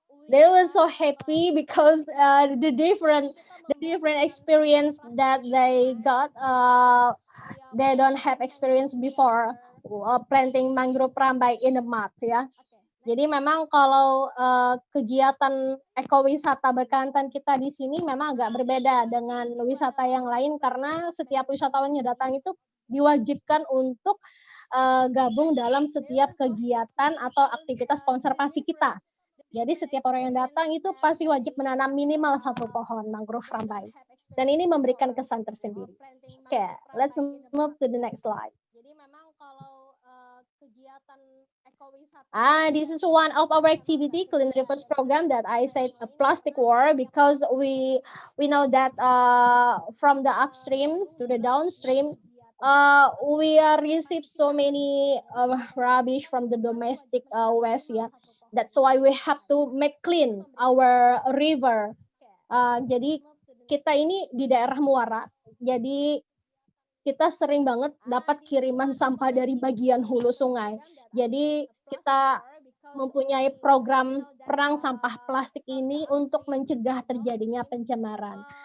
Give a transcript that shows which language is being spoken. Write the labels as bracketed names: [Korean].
[English] They were so happy because the different experience that they got. They don't have experience before planting mangrove rambai in the mud, ya. [Indonesian] Jadi memang kalau kegiatan ekowisata Bekantan kita di sini memang agak berbeda dengan wisata yang lain, karena setiap wisatawan yang datang itu diwajibkan untuk gabung dalam setiap kegiatan atau aktivitas konservasi kita. Jadi setiap orang yang datang itu pasti wajib menanam minimal 1 pohon mangrove rambai. Dan ini memberikan kesan tersendiri. [English] Oke, let's move to the next slide. [Indonesian] Jadi memang kalau kegiatan ekowisata. [English] This is one of our activity, Clean Rivers program, that I said a plastic war, because we know that from the upstream to the downstream, we receive so many rubbish from the domestic waste, ya. That's why we have to make clean our river. [Indonesian] Jadi kita ini di daerah Muara, jadi kita sering banget dapat kiriman sampah dari bagian hulu sungai. Jadi kita mempunyai program perang sampah plastik ini untuk mencegah terjadinya pencemaran.